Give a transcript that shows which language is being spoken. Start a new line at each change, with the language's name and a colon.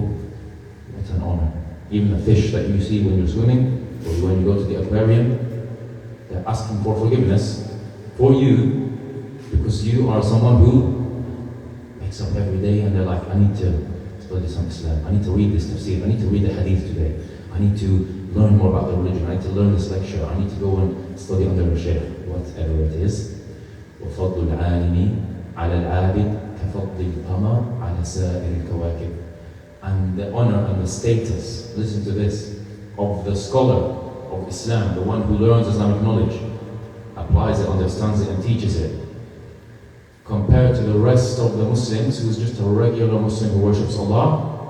English: What an honor. Even the fish that you see when you're swimming, or when you go to the aquarium, they're asking for forgiveness for you, because you are someone who wakes up every day and they're like, I need to study some Islam, I need to read this tafsir, I need to read the hadith today, I need to learn more about the religion, I need to learn this lecture, I need to go and study under a shaykh, whatever it is.
Arabic: وَفَضْلُ الْعَالِمِ عَلَى الْعَابِدِ كفضل القمر على سائر الكواكب.
English: And the honor and the status, listen to this, of the scholar of Islam, the one who learns Islamic knowledge, applies it, understands it, and teaches it, compared to the rest of the Muslims who is just a regular Muslim who worships Allah.